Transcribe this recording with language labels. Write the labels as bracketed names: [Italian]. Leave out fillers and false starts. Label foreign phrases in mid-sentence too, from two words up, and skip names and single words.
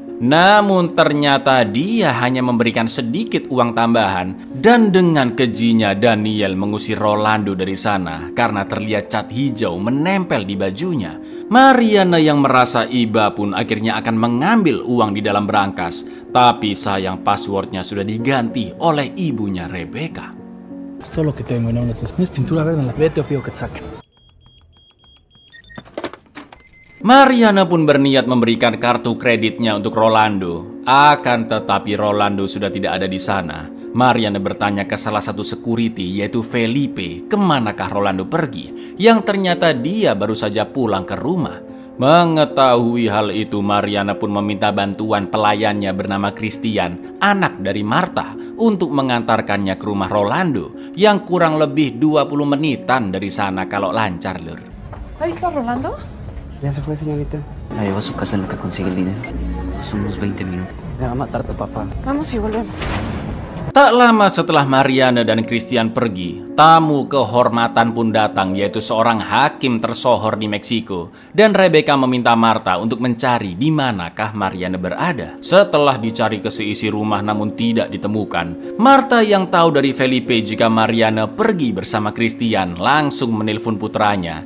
[Indonesian] Namun ternyata dia hanya memberikan sedikit uang tambahan dan dengan kejinya Daniel mengusir Rolando dari sana karena terlihat cat hijau menempel di bajunya. Mariana yang merasa iba pun akhirnya akan mengambil uang di dalam berangkas, tapi sayang passwordnya sudah diganti oleh ibunya Rebecca. [Spanish] Esto es lo que tengo, no tienes pintura verde en la vete o pido que te saquen. [Indonesian] Mariana pun berniat memberikan kartu kreditnya untuk Rolando. Akan tetapi Rolando sudah tidak ada di sana. Mariana bertanya ke salah satu security yaitu Felipe kemanakah Rolando pergi, yang ternyata dia baru saja pulang ke rumah. Mengetahui hal itu, Mariana pun meminta bantuan pelayannya bernama Christian, anak dari Marta, untuk mengantarkannya ke rumah Rolando yang kurang lebih 20 menitan dari sana kalau lancar, Lur. [Spanish] ¿Ha visto a Rolando? Ya se fue, señorita. La llevo a su casa en lo que consigue el dinero. Pues unos 20 minutos. Me va a matar tu papá. Vamos y volvemos. [Indonesian] Tak lama setelah Mariana dan Christian pergi, tamu kehormatan pun datang, yaitu seorang hakim tersohor di Meksiko. Dan Rebecca meminta Marta untuk mencari di manakah Mariana berada. Setelah dicari ke seisi rumah namun tidak ditemukan, Marta yang tahu dari Felipe jika Mariana pergi bersama Christian langsung menelpon putranya.